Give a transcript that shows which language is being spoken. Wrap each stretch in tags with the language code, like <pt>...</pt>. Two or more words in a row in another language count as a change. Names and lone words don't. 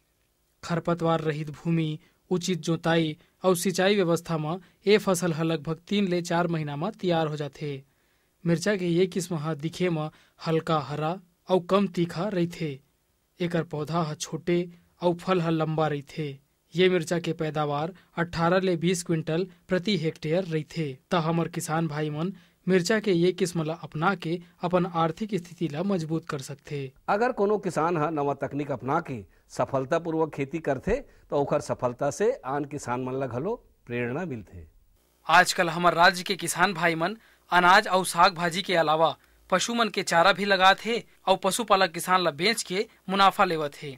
<hne>खरपतवार रहित भूमि, उचित जोताई और सिंचाई व्यवस्था में ये फसल लगभग 3 ले 4 महीना में तैयार हो जाते। मिर्चा के ये किस्म दिखे में हल्का हरा और कम तीखा रहते। एकर पौधा छोटे और फल लंबा रहते। ये मिर्चा के पैदावार 18 ले 20 क्विंटल प्रति हेक्टेयर रहते। त हमर किसान भाई मन मिर्चा के ये किस्म ला अपना के अपन आर्थिक स्थिति ला मजबूत कर सकते। अगर कोनो किसान नवा तकनीक अपना के सफलता पूर्वक खेती करते तो ओकर सफलता से आन किसान मन ला घलो प्रेरणा मिलते। आजकल हमार राज्य के किसान भाई मन अनाज और साग भाजी के अलावा पशु मन के चारा भी लगात है और पशुपालक किसान ला बेच के मुनाफा लेवत है।</hne>